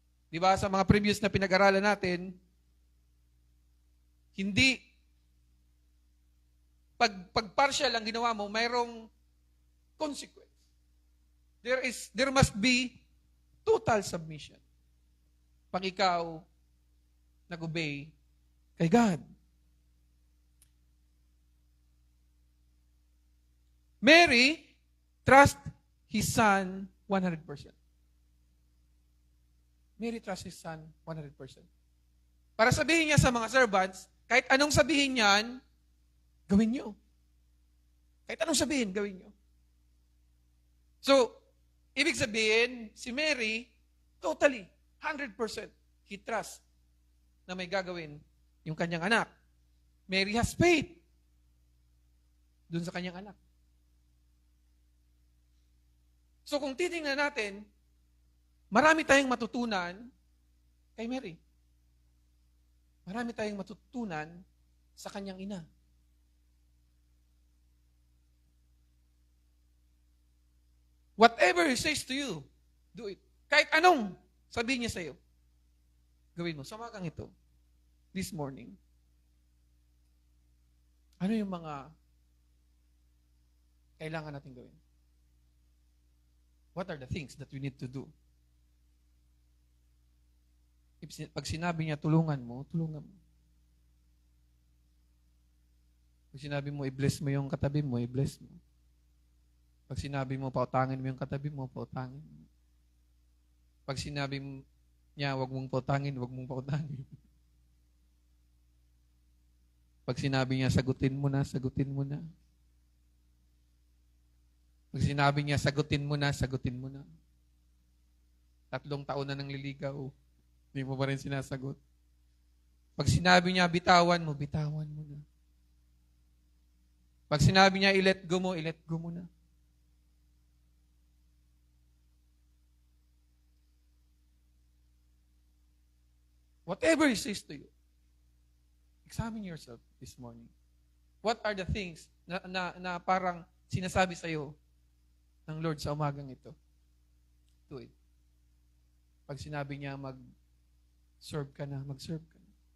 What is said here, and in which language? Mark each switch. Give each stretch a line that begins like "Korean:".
Filipino: Di ba, sa mga previous na pinag-aralan natin, hindi, pag partial ang ginawa mo, mayroong consequence.
English: There must be total submission.
Filipino: Pag ikaw nag-obey kay God.
English: Mary trust his son 100%. Mary trusts his son 100%.
Filipino: Para sabihin niya sa mga servants, kahit anong sabihin niyan, gawin niyo. Kahit anong sabihin, gawin niyo. So, ibig sabihin, si Mary, totally, 100%,
English: he trusts
Filipino: na may gagawin yung kanyang anak.
English: Mary has faith
Filipino: dun sa kanyang anak. So, kung titingnan natin, marami tayong matutunan kay Mary. Marami tayong matutunan sa kanyang ina.
English: Whatever he says to you, do it.
Filipino: Kahit anong sabihin niya sa iyo, gawin mo. Sa umagang ito,
English: this morning,
Filipino: ano yung mga kailangan natin gawin?
English: What are the things that we need to do?
Filipino: Pag sinabi niya, tulungan mo, tulungan mo. Pag sinabi mo, i-bless mo yung katabi mo, i-bless mo. Pag sinabi mo, pautangin mo yung katabi mo, pautangin mo. Pag sinabi niya, wag mong pautangin, wag mong pautangin. Pag sinabi niya, sagutin mo na, sagutin mo na. Pag sinabi niya, sagutin mo na, sagutin mo na. 3 taon na nang liligaw, hindi mo pa rin sinasagot. Pag sinabi niya, bitawan mo na. Pag sinabi niya, i-let go mo na.
English: Whatever he says to you, examine yourself this morning. What are the things
Filipino: na parang sinasabi sa iyo ng Lord sa umagang ito?
English: Do it.
Filipino: Pag sinabi niya mag-serve ka na, mag-serve ka na.